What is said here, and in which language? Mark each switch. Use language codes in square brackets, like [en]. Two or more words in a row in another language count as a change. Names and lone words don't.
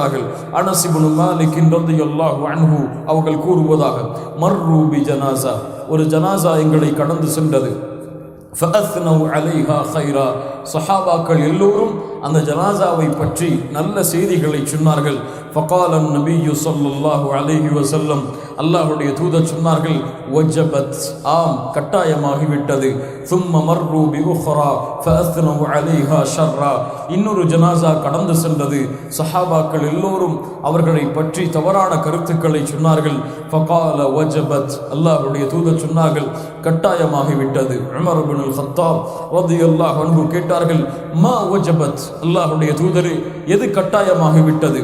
[ta] அனஸ் இப்னு மாலிக் [ar] رضي الله عنه [ta] அவர்கள் கூறுவதாக, [ar] مروا ب جنازة, [ta] ஒரு ஜனாஸா எங்களை கடந்து சென்றது. [ar] فأثنوا عليها خيرا, [ta] சஹாபாக்கள் எல்லோரும் அந்த ஜனாஸாவை பற்றி நல்ல செய்திகளை சொன்னார்கள். [ar] فقال النبي صلى الله عليه وسلم, [ta] அல்லாஹ்வுடைய தூதர் சொன்னார்கள், வஜபத், ஆம் கட்டாயமாகிவிட்டது. [ar] ثم مروا بأخرى فأثنوا عليها شرا, [ta] இன்னொரு ஜனாஸா கடந்து சென்றது. சஹாபாக்கள் எல்லோரும் அவர்களை பற்றி தவறான கருத்துக்களை சொன்னார்கள். [ar] فقال وجبت, [ta] அல்லாஹ்வுடைய தூதர் சொன்னார்கள், கட்டாயமாகிவிட்டது. உமர் இப்னுல் கத்தாப் [ar] رضي الله عنه [ta] கேட்டார்கள், [ar] ما وجبت, [ta] அல்லாஹ்வுடைய தூதரே எது கட்டாயமாகிவிட்டது?